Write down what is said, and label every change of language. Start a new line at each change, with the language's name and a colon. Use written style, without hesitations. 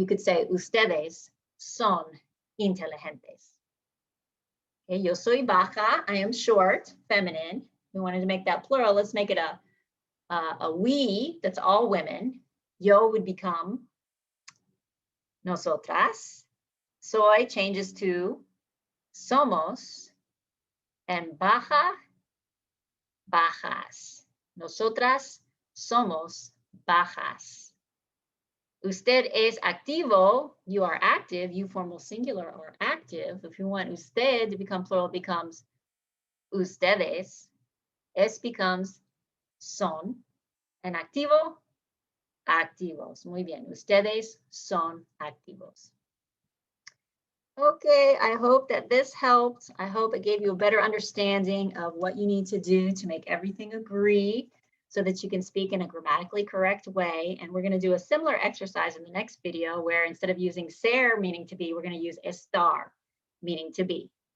English: You could say
Spanish: ustedes son inteligentes.
English: Okay,
Spanish: yo soy baja,
English: I am short, feminine. We wanted to make that plural. Let's make it a we, that's all women. Yo would become nosotras. Soy changes to somos, and baja, bajas.
Spanish: Nosotras somos bajas. Usted es activo,
English: you are active, you formal singular are active. If you want usted to become plural, it becomes ustedes. Es becomes son. And activo, activos.
Spanish: Muy bien, ustedes son activos.
English: Okay, I hope that this helped. I hope it gave you a better understanding of what you need to do to make everything agree so that you can speak in a grammatically correct way. And we're going to do a similar exercise in the next video where instead of using ser, meaning to be, we're going to use estar, meaning to be.